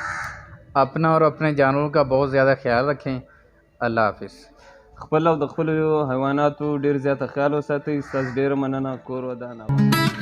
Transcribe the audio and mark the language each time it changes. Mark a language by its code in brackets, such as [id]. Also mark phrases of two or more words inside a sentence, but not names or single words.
[ur] اپنا اور اپنے جانوروں کا بہت زیادہ خیال رکھیں۔ اللہ حافظ۔ [ps] خپل او د خپلو حیواناتو ډېر زیاته خیال وساتئ. ستاسو ډېره مننه. کور ودان.